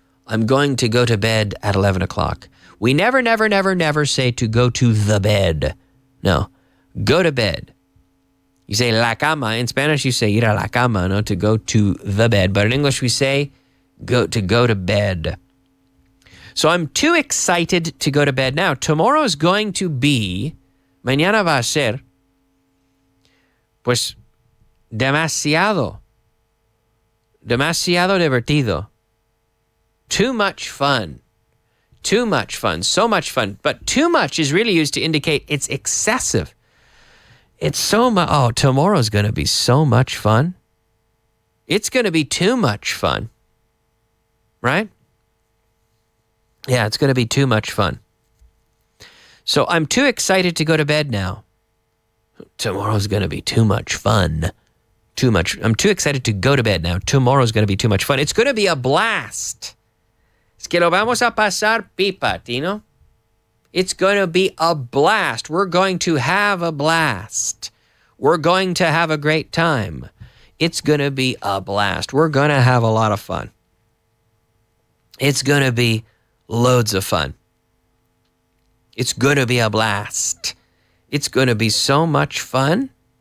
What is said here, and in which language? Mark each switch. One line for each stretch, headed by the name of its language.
English: I'm going to go to bed at 11 o'clock. We never say to go to the bed. No, go to bed. You say
Spanish: la cama.
English: In Spanish you say
Spanish: ir a la cama,
English: no, to go to the bed. But in English we say go to bed. So I'm too excited to go to bed now. Tomorrow is going to be,
Spanish: mañana va a ser, pues, demasiado divertido.
English: Too much fun. So much fun. But too much is really used to indicate it's excessive. It's so much. Oh, tomorrow's going to be so much fun. It's going to be too much fun. Right? Yeah, it's going to be too much fun. So I'm too excited to go to bed now. Tomorrow's going to be too much fun. Too much. I'm too excited to go to bed now. Tomorrow's going to be too much fun. It's going to be a blast.
Spanish: Es que lo vamos a pasar pipa, Tino.
English: It's going to be a blast. We're going to have a blast. We're going to have a great time. It's going to be a blast. We're going to have a lot of fun. It's going to be loads of fun. It's going to be a blast. It's going to be so much fun.